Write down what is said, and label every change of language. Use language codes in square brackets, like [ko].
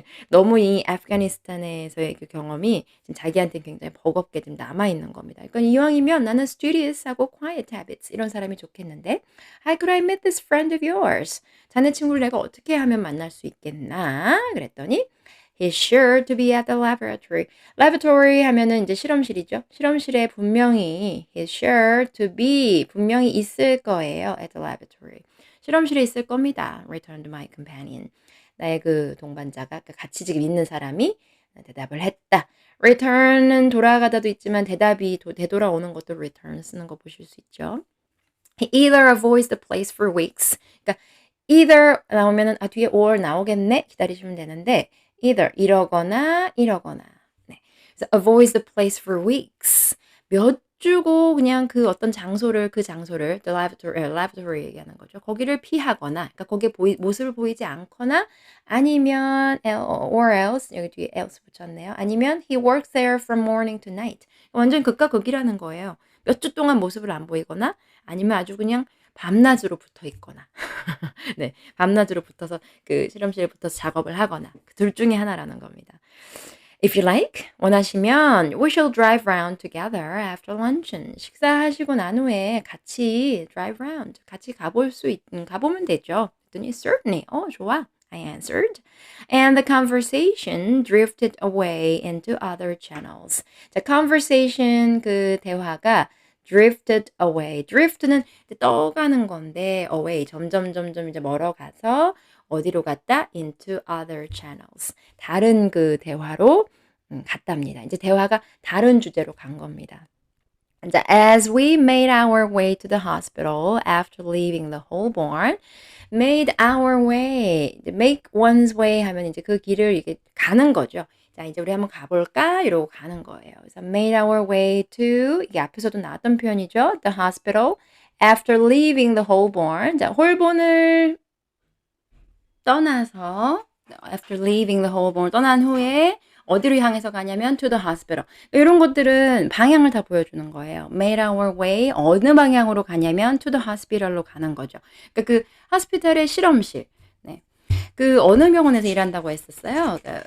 [ko] 너무 이 아프가니스탄에서의 그 경험이 지금 자기한테는 굉장히 버겁게 좀 남아 있는 겁니다. 그러니까 이왕이면 나는 studious하고 quiet habits 이런 사람이 좋겠는데 [en] How could I meet this friend of yours? [ko] 자네 친구를 내가 어떻게 하면 만날 수 있겠나? 그랬더니 [en] He's sure to be at the laboratory. [ko] laboratory 하면은 이제 실험실이죠. 실험실에 분명히 he's sure to be 분명히 있을 거예요. [en] at the laboratory. [ko] 실험실에 있을 겁니다. [en] returned my companion. [ko] 나의 그 동반자가 같이 지금 있는 사람이 대답을 했다. return은 돌아가다도 있지만 대답이 되돌아오는 것도 return 쓰는 거 보실 수 있죠. [en] He either avoids the place for weeks. [ko] 그러니까 either 나오면은 뒤에 or 나오겠네 기다리시면 되는데 either 이러거나 이러거나. 네. [en] 그래서 avoids the place for weeks. [ko] 몇 주고 그냥 그 어떤 장소를 그 장소를 the laboratory 얘기하는 거죠. 거기를 피하거나 그러니까 거기에 모습을 보이지 않거나 아니면 or else 여기 뒤에 else 붙였네요. 아니면 [en] he works there from morning to night. [ko] 완전 극과 극이라는 거예요. 몇 주 동안 모습을 안 보이거나 아니면 아주 그냥 밤낮으로 붙어 있거나. 네. 밤낮으로 붙어서 그 실험실에 붙어서 작업을 하거나 그 둘 중에 하나라는 겁니다. [en] If you like, [ko] 원하시면 [en] we shall drive round together after luncheon. [ko] 식사하시고 난 후에 같이 drive round, 같이 가보면 되죠. 그랬더니 certainly, 좋아. [en] I answered. And the conversation drifted away into other channels. [ko] 자, conversation 그 대화가 drifted away. drift는 이제 떠가는 건데 away 점점 이제 멀어가서 어디로 갔다? [en] into other channels. [ko] 다른 그 대화로 갔답니다. 이제 대화가 다른 주제로 간 겁니다. [en] 이제 as we made our way to the hospital after leaving the Holborn, made our way, make one's way [ko] 하면 이제 그 길을 이게 가는 거죠. 자, 이제 우리 한번 가볼까? 이러고 가는 거예요. 그래서 made our way to, 이게 앞에서도 나왔던 표현이죠. [en] The hospital after leaving the Holborn. [ko] 자, 홀본을 떠나서 after leaving the Holborn 떠난 후에 어디로 향해서 가냐면 to the hospital. 이런 것들은 방향을 다 보여주는 거예요. made our way 어느 방향으로 가냐면 to the hospital로 가는 거죠. 그러니까 그 호스피탈의 실험실. 네. 그 어느 병원에서 일한다고 했었어요.